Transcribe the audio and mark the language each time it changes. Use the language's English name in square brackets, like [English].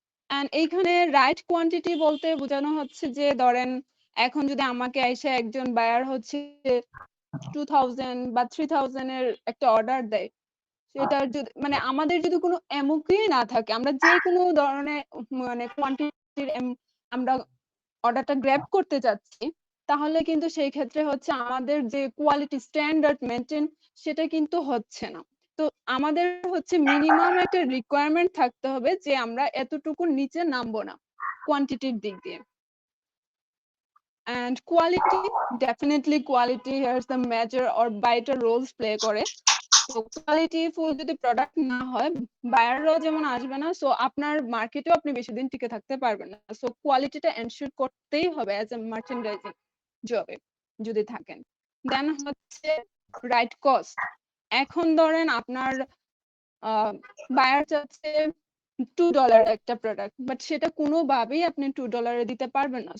[Bangla] And এইখানে right quantity বলতে বোঝানো হচ্ছে যে ধরেন এখন যদি আমাকে এসে একজন বায়ার হচ্ছে 2000 বা 3000 এর একটা অর্ডার দেয়, সেটার যদি মানে আমাদের যদি কোনো এমওকিউ না থাকে, আমরা যে কোনো ধরনের মানে কোয়ান্টিটির আমরা অর্ডারটা গ্র্যাব করতে চাচ্ছি, তাহলে কিন্তু সেই ক্ষেত্রে হচ্ছে আমাদের যে কোয়ালিটি স্ট্যান্ডার্ড মেনটেন সেটা কিন্তু হচ্ছে না। তো আমাদের হচ্ছে মিনিমাম একটা রিকোয়ারমেন্ট থাকতে হবে যে আমরা এতটুকুর নিচে নামবো না কোয়ান্টিটির দিক দিয়ে। [English] And quality, definitely quality here is the major or vital roles play করে। [Bangla] তো কোয়ালিটি ফুল যদি প্রোডাক্ট না হয়, বায়াররাও যেমন আসবে না, সো আপনার মার্কেটেও আপনি বেশি দিন টিকে থাকতে পারবেন না। সো কোয়ালিটিটা এনশিওর করতেই হবে অ্যাজ এ মার্চেন্ডাইজিং জবে যদি থাকেন। দেন হচ্ছে রাইট কস্ট। এখন ধরেন আপনার বায়ার চাচ্ছে $2 একটা প্রোডাক্ট, বাট সেটা কোনোভাবেই আপনি $2 দিতে পারবেন না।